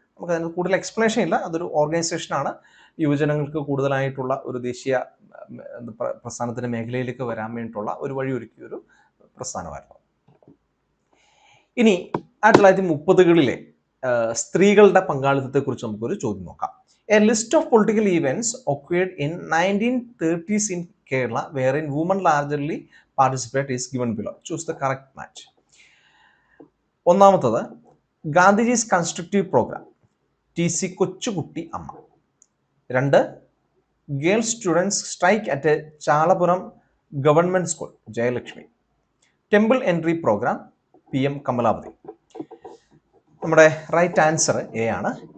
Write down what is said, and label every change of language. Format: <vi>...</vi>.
<ml>നമുക്കതിന് കൂടുതൽ എക്സ്പ്ലനേഷൻ ഇല്ല. അതൊരു ഓർഗനൈസേഷനാണ്. യുവജനങ്ങൾക്ക് കൂടുതലായിട്ടുള്ള ഒരു ദേശീയ പ്രസ്ഥാനത്തിൻ്റെ മേഖലയിലേക്ക് വരാൻ വേണ്ടിയിട്ടുള്ള ഒരു വഴിയൊരുക്കിയ ഒരു പ്രസ്ഥാനമായിരുന്നു. ഇനി 1930കളിലെ സ്ത്രീകളുടെ പങ്കാളിത്തത്തെക്കുറിച്ച് നമുക്കൊരു ചോദ്യം നോക്കാം.</ml> <en>A list of political events occurred in 1930s in Kerala wherein women largely participate is given below. Choose the correct match.</en> <ml>ഒന്നാമത്തത്</ml> <en>Gandhiji's constructive program, TC Kochukutty Amma. 2 girls students strike at Chalappuram government school, Jayalakshmi. Temple entry program, PM Kamalavathi.</en> <ml>നമ്മുടെ right answer A ആണ്.</ml>